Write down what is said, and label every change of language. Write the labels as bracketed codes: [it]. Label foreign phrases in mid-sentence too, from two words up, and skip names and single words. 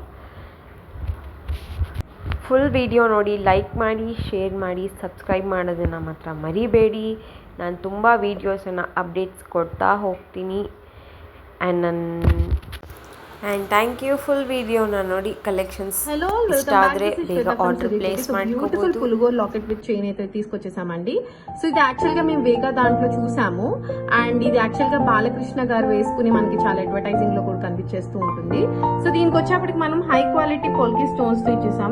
[en] full video [kn] ನೋಡಿ, ಲೈಕ್ ಮಾಡಿ, ಶೇರ್ ಮಾಡಿ, ಸಬ್ಸ್ಕ್ರೈಬ್ ಮಾಡೋದನ್ನು ಮಾತ್ರ ಮರಿಬೇಡಿ. ನಾನು ತುಂಬ ವೀಡಿಯೋಸನ್ನು ಅಪ್ಡೇಟ್ಸ್ ಕೊಡ್ತಾ ಹೋಗ್ತೀನಿ. [en] and thank you. [kn] ಫುಲ್ ವಿಡಿಯೋನ ನೋಡಿ, కలెక్షన్స్ ఇష్ట ఆದ್ರೆ ಬೇಗ [en] order place beautiful pulugor locket with chain [te] అయితే తీసుకొచ్చేసామండి. సో ఇది యాక్చువల్ గా మేము వేగా దాంట్లో చూసాము అండ్ ఇది యాక్చువల్ గా బాలకృష్ణ గారు వేసుకుని మనకి చాలా అడ్వర్టైజింగ్ లో కూడా కనిపించేస్తూ ఉంటుంది. సో దీనికి వచ్చేప్పటికి మనం [en] high quality polki stones [te] తో ఇచ్చేసాం.